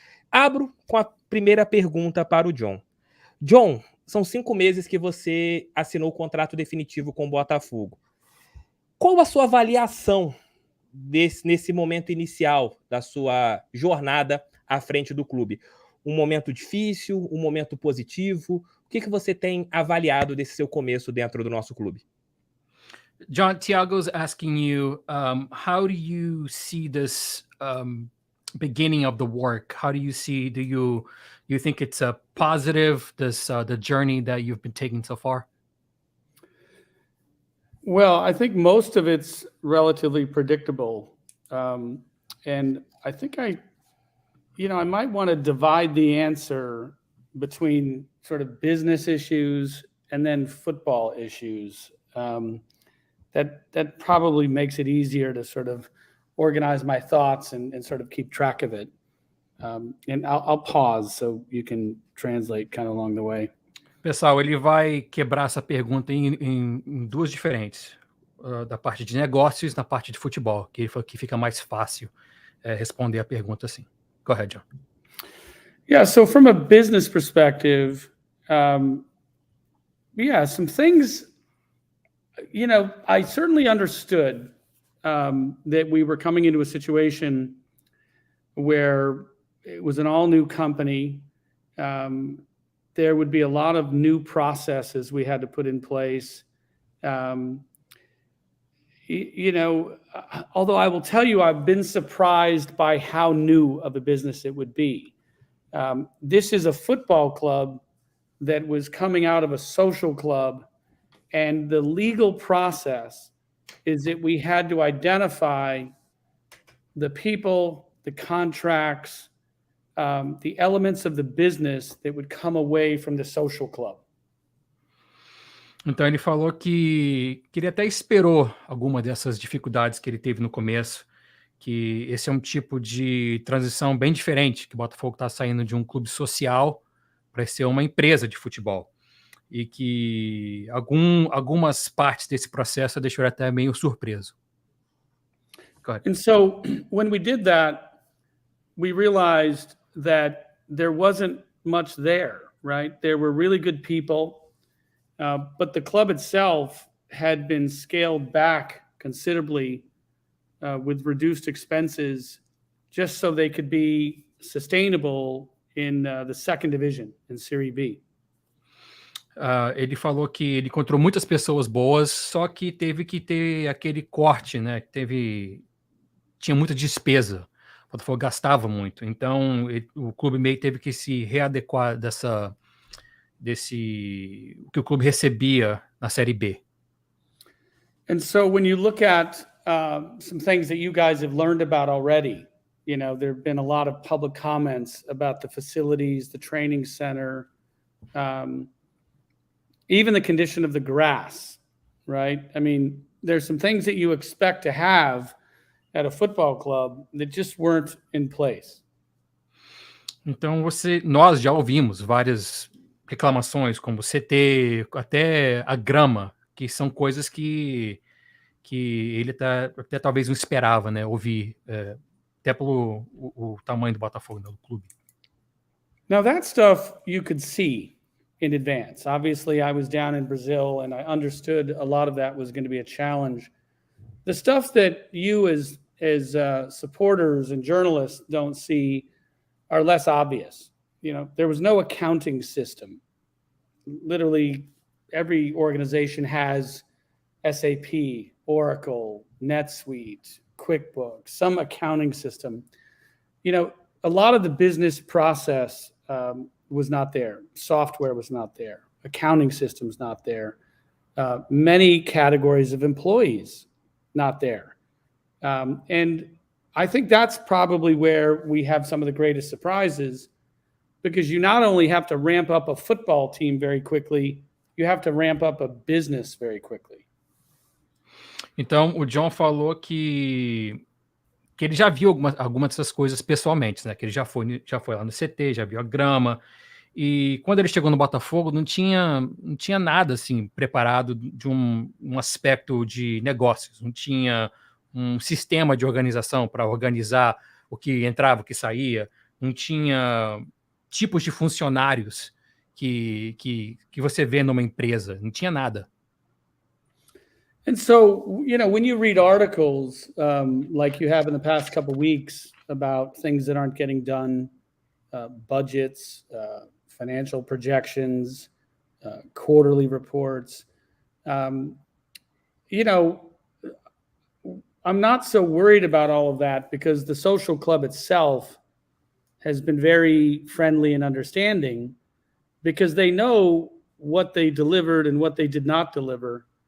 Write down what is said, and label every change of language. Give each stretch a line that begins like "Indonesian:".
Portuguese: Abro com a primeira pergunta para o John. John, são 5 meses que você assinou o contrato definitivo com o Botafogo. Qual a sua avaliação nesse momento inicial da sua jornada à frente do clube? Um momento difícil, um momento positivo? O que você tem avaliado desse seu começo dentro do nosso clube?
English: John, Tiago's asking you, how do you see this beginning of the work? How do you see, do you think it's a positive, the journey that you've been taking so far? Well, I think most of it's relatively predictable. And I think I might want to divide the answer between sort of business issues and then football issues. That probably makes it easier to sort of organize my thoughts and sort of keep track of it. And I'll pause so you can translate kind of along the way.
Portuguese: Pessoal, ele vai quebrar essa pergunta em duas diferentes. Da parte de negócios e na parte de futebol, que ele falou que fica mais fácil responder a pergunta assim.
English: Go ahead, John. Yeah, so from a business perspective, some things, you know, I certainly understood that we were coming into a situation where it was an all-new company. There would be a lot of new processes we had to put in place. You know, although I will tell you, I've been surprised by how new of a business it would be. This is a football club that was coming out of a social club, and the legal process is that we had to identify the people, the contracts, the elements of the business that would come away from the social club.
Portuguese: Então ele falou que ele até esperou alguma dessas dificuldades que ele teve no começo, que esse é um tipo de transição bem diferente, que o Botafogo está saindo de um clube social para ser uma empresa de futebol. E que algumas partes desse processo deixou ele até meio surpreso.
English: Go ahead. And so when we did that, we realized that there wasn't much there, right? There were really good people. But the club itself had been scaled back considerably with reduced expenses just so they could be sustainable in the second division, in Serie B.
Portuguese: Ele falou que ele encontrou muitas pessoas boas, só que teve que ter aquele corte, né? Tinha muita despesa. O Botafogo gastava muito. Então, o clube meio teve que se readequar o que o clube recebia na Série B.
English: And so when you look at some things that you guys have learned about already, you know, there have been a lot of public comments about the facilities, the training center, even the condition of the grass, right? I mean, there's some things that you expect to have at a football club that just weren't in place.
Portuguese: Então, nós já ouvimos várias reclamações, como CT, até a grama, que são coisas que ele até talvez não esperava, né, ouvir, até pelo o tamanho do Botafogo, né, do clube.
English: Now that stuff you could see in advance. Obviously, I was down in Brazil and I understood a lot of that was going to be a challenge. The stuff that you as supporters and journalists don't see are less obvious. You know, there was no accounting system. Literally, every organization has SAP, Oracle, NetSuite, QuickBooks, some accounting system. You know, a lot of the business process was not there. Software was not there. Accounting systems not there. Many categories of employees not there. And I think that's probably where we have some of the greatest surprises, because you not only have to ramp up a football team very quickly, you have to ramp up a business very quickly.
Portuguese: Então, o John falou que ele já viu algumas dessas coisas pessoalmente, né? Que ele já foi lá no CT, já viu a grama. E quando ele chegou no Botafogo, não tinha nada assim preparado de um aspecto de negócios. Não tinha um sistema de organização para organizar o que entrava, o que saía. Não tinha tipos de funcionários que você vê numa empresa. Não tinha nada.
English: And so, you know, when you read articles like you have in the past couple of weeks about things that aren't getting done, budgets, financial projections, quarterly reports, you know, I'm not so worried about all of that, because the social club itself has been very friendly and understanding, because they know what they delivered and what they did not deliver.